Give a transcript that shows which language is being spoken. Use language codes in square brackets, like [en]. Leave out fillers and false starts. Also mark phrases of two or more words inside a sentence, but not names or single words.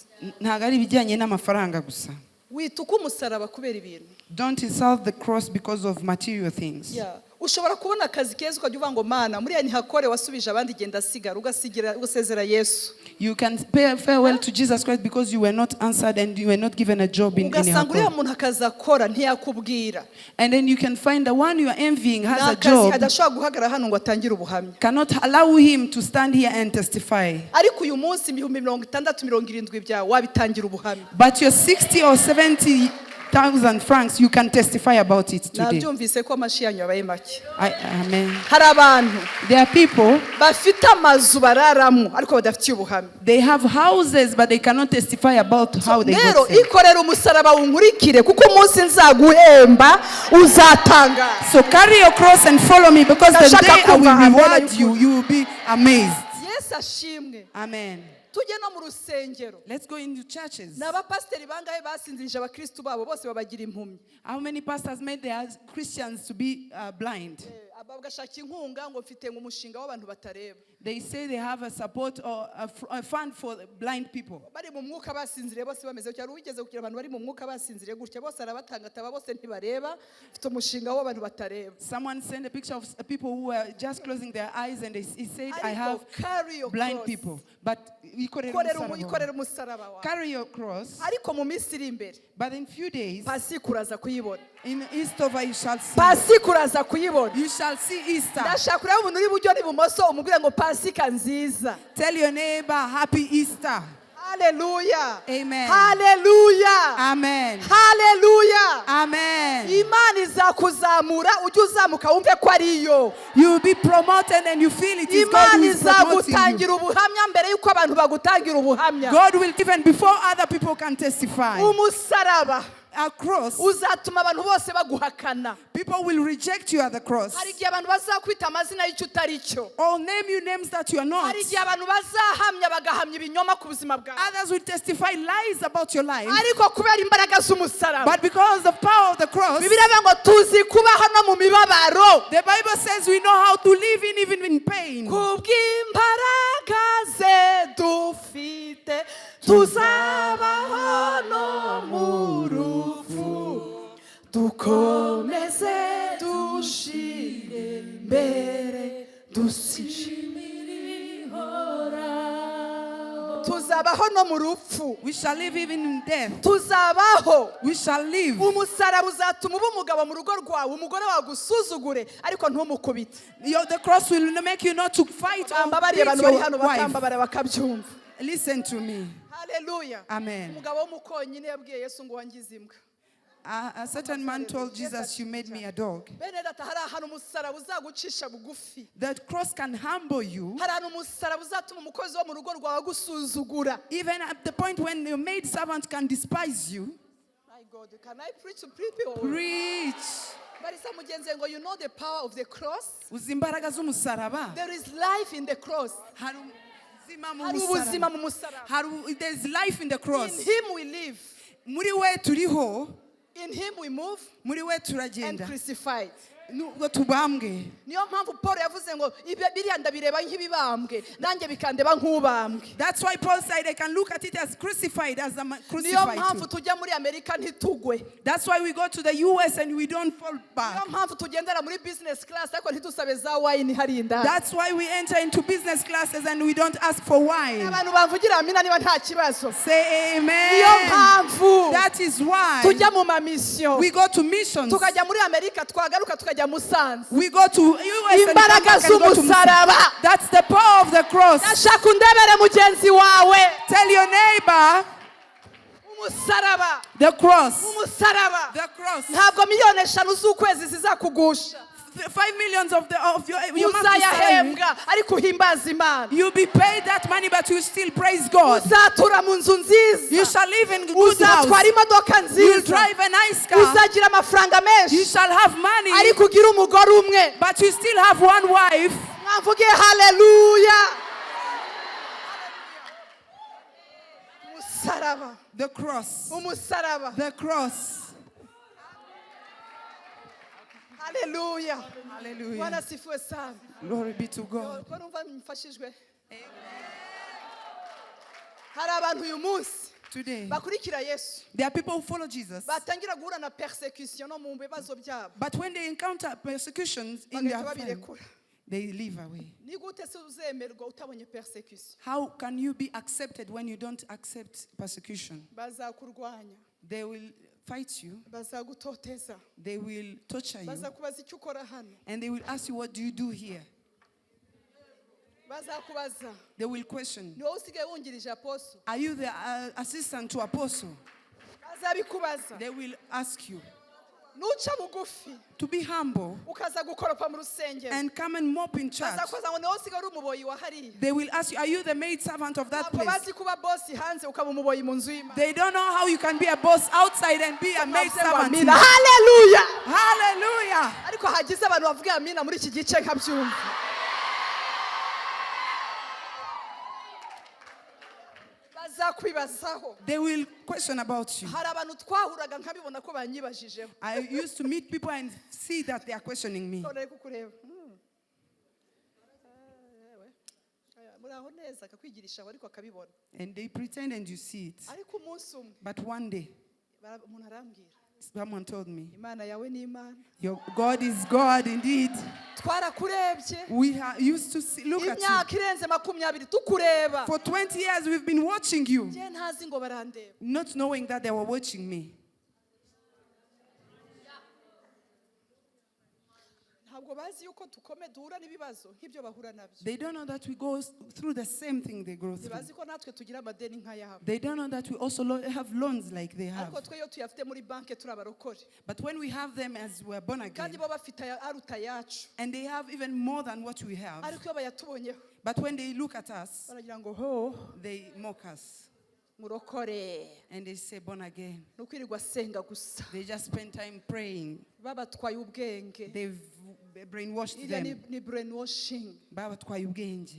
[rw] Ntago ari ibijyanye n'amafaranga gusa. Wituka umusaraba kubera ibintu. [en] Don't insult the cross because of material things. Yeah. [rw] ushobora kubona akazi keza ukajya uvuga ngo mana muri ntihakore wasubije abandi genda sigara ugasezera Yesu. [en] You can pay farewell to Jesus Christ because you were not answered and you were not given a job in [rw] ugasanga muntu akazakora ntiyakubwira. [en] And then you can find the one you are envying has a job. [rw] Adashobora guhagarara hano ngo atangire ubuhamya. [en] Cannot allow him to stand here and testify. [rw] Ariko uyu munsi 60-70 byawe wabitangira ubuhamya. [en] But your 60 or 70,000 francs, you can testify about it today. [rw] Nabyumvise ko amashi yanyu yabaye make. [en] Amen. [rw] Hari abantu [en] There are people [rw] bafite amazu bararamo ariko badafitiye ubuhamya. [en] They have houses but they cannot testify about how they got saved. [rw] Ikorera umusaraba unkurikire kuko umunsi nzaguhemba uzatanga. [en] So carry your cross and follow me because the day I will reward you, you will be amazed. Yes, [rw] ashimwe. [en] Amen. [rw] Tujye no mu rusengero. [en] Let's go into churches. [rw] N'abapasteri bangahe basinzirije abakristo babo bose babagira impumyi. [en] How many pastors made their Christians to be blind? [rw] Abagashaka inkunga ngo mfite umushinga w'abantu batareba. [en] They say they have a support or a fund for blind people. [rw] Bari mu mwuka basinziriye bose bameze cyane wigeze kugira abantu bari mu mwuka basinziriye gutya bose arabatanga taba bose ntibareba mfite umushinga w'abantu batareba. [en] Someone sent a picture of people who were just closing their eyes and he said I have blind people but [rw] ikorera umusaraba wawe. [en] Carry your cross. [rw] Ariko mu minsi iri imbere. [en] But in few days [rw] Pasika uraza kuyibona. [en] In Eastover you shall see. [rw] Pasika uraza kuyibona. [en] You shall see Easter. [rw] Ndashaka kureba umuntu uri buryo n'ibumoso umubwire ngo Pasika nziza. [en] Tell your neighbor happy Easter. Hallelujah. Amen. Hallelujah. Amen. Hallelujah. Amen. [rw] Imana izakuzamura ujye uzamuka wumve ko ariyo. [en] You will be promoted and you feel it is God who is promoting you. [rw] Izagutangira ubuhamya mbere yuko abantu bagutangira ubuhamya. [en] God will give and before other people can testify. [rw] Umusaraba. [en] A cross. [rw] Uzatuma abantu bose baguhakana. [en] People will reject you at the cross. [rw] Hari igihe abantu bazakwita amazina y'icyo utari cyo. [en] Or name you names that you are not. [rw] Hari igihe abantu bazahamya bagahamya ibinyoma ku buzima bwawe. [en] Others will testify lies about your life. [rw] Ariko kubera imbaraga z'umusaraba. [en] But because of the power of the cross. [rw] Bibiliya ngo tuzi kubaho no mu mibabaro. [en] The Bible says we know how to live even in pain. [rw] Kubw'imbaraga ze dufite tuzabaho no mu rufu dukomeze dushire mbere dushimire ihoraho. Tuzabaho no mu rufu. [en] We shall live even in death. [rw] Tuzabaho. [en] We shall live. [rw] Umusaraba uzatuma uba umugabo mu rugo rwawe umugore wagusuzugure ariko ntumukubite. [en] The cross will make you not to fight or beat your wife. Listen to me. Hallelujah. Amen. [rw] Umugabo w'umukonyi ne yabwiye Yesu ngo wangize imbwa. [en] A certain man told Jesus, you made me a dog. That cross can humble you. Even at the point when your maid servant can despise you. My God, can I preach to people? Preach. But you know the power of the cross? There is life in the cross. There is life in the cross. In Him we live. In Him we move and crucified. [rw] Niyo mpamvu Paul yavuze ngo biriya ndabireba nk'ibibambwe nanjye bikandeba nk'ubambwe. [en] That's why Paul said I can look at it as crucified as I'm crucified. [rw] Niyo mpamvu tujya muri Amerika ntitugwe. [en] That's why we go to the US and we don't fall back. [rw] Niyo mpamvu tugendera muri [en] business class [rw] ariko ntitusabe za wine hari indani. [en] That's why we enter into business classes and we don't ask for wine. [rw] Abantu bavugira amina niba nta kibazo. [en] Say amen. [rw] Niyo mpamvu. [en] That is why [rw] tujya mu ma mission. [en] We go to missions. [rw] Tukajya muri Amerika twagaruka tukajya Musanze. [en] We go to US and [rw] imbaraga z'umusaraba. [en] That's the power of the cross. [rw] Ndashaka undebere mugenzi wawe. [en] Tell your neighbor. [rw] Umusaraba. [en] The cross. [rw] Umusaraba. [en] The cross. [rw] Ntabwo miliyoni 5 z'ukwezi zizakugusha. [en] 5 million of your [rw] uzayahembwa ariko uhimbaza Imana. [en] You'll be paid that money but you still praise God. [rw] Uzatura mu nzu nziza. [en] You shall live in good house. [rw] Uzatwara imodoka nziza. [en] You'll drive a nice car. [rw] Uzagira amafaranga menshi. [en] You shall have money. [rw] Ariko ugira umugore umwe. [en] But you still have one wife. [rw] Mwavuge hallelujah. Umusaraba. [en] The cross. [rw] Umusaraba. [en] The cross. Hallelujah. Hallelujah. [sw] Bwana sifiwe sana. [en] Glory be to God. [rw] Hari abantu uyu munsi [en] Today, [rw] bakurikira Yesu [en] there are people who follow Jesus. [rw] batangira guhura na persecution no mu bibazo byabo [en] But when they encounter persecutions in their [rw] bagahita [en] family, [rw] babirekura. [en] they leave away. [rw] Ni gute se uzemerwa utabonye persecution? [en] How can you be accepted when you don't accept persecution? [rw] Bazakurwanya, [en] They will fight you. [rw] bazagutoteza, [en] They will torture you. [rw] bazakubaza icyo ukora hano, [en] And they will ask you, what do you do here? [rw] bazakubaza [en] They will question, [rw] ni wowe usigaye wungirije apostle, [en] are you the assistant to apostle? [rw] bazabikubaza. [en] They will ask you [rw] Nuca bugufi [en] to be humble [rw] ukaza gukoropa mu rusengero, [en] and come and mop in church. [rw] bazakubaza ngo ni wowe usigaye uri umuboyi wa hariya. [en] They will ask you, are you the maid servant of that [rw] Ntabwo [en] place? [rw] bazi kuba boss hanze ukaba umuboyi mu nzu y'Imana. [en] They don't know how you can be a boss outside and be a maid [rw] Bavuze ngo [en] servant. [rw] amina. Hallelujah. [en] Hallelujah. [rw] Ariko hagize abantu bavuga amina muri iki gice nkabyumva. Bazakwibazaho. [en] They will question about you. [rw] Hari abantu twahuraga nkabibona ko banyibajijeho. [en] I used to meet people and see that they are questioning me. [rw] None ari kukureba. Muraho neza akakwigirisha ariko akabibona. [en] And they pretend and you see it. [rw] Ariko umunsi umwe [en] But one day, [rw] umuntu arambwira, [en] someone told me, [rw] Imana yawe ni Imana. [en] your God is God indeed. [rw] Twarakurebye. [en] We used to look at you. [rw] Imyaka irenze 20 tukureba. [en] For 20 years, we've been watching you, [rw] Je ntazi ngo barandeba. [en] not knowing that they were watching me. [rw] Ntabwo bazi yuko duhura n'ibibazo nk'ibyo bahura nabyo. [en] They don't know that we go through the same thing they go through. [rw] Bazi ko natwe tugira amadeni nk'ayabo. [en] They don't know that we also have loans like they have. [rw] Ariko twe iyo tuyafite muri banke turi abarokore. [en] But when we have them as we're born again, [rw] Kandi bo bafite aruta yacu. [en] and they have even more than what we have, [rw] Ariko iyo bayatubonyeho [en] but when they look at us, [rw] baragira ngo ho [en] they mock us. [rw] murokore. [en] And they say, born again. [rw] Nukwirirwa senga gusa. [en] They just spend time praying. [rw] Babatwaye ubwenge. [en] They've brainwashed [rw] Iriya [en] them. [rw] ni brainwashing. Babatwaye ubwenge.